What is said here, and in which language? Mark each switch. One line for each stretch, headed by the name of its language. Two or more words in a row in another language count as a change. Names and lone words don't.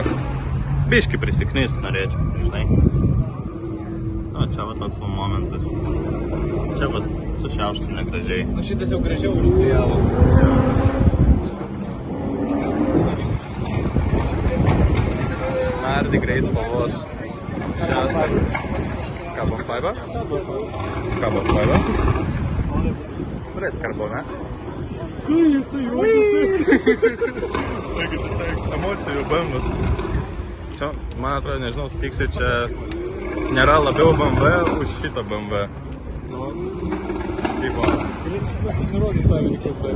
Lithuanian: Biški prisiknist norėčiau, žinai. O, čia va toks va momentas. Čia va sušiaušti negražiai. Nu šitas jau gražiau užklijavo. Nardi Grey spalvos. Šeštas.
English: Carbon fiber? Carbon fiber. Rest carbon,
Lithuanian: Kai jisai juodėsi? Taigi tiesiog emocijų bambas. Čia, man atrodo, nežinau, sutiksi, čia nėra labiau BMW už šitą BMW. Tipo. Galėtų šitas ir nurodyti savininkas, bet.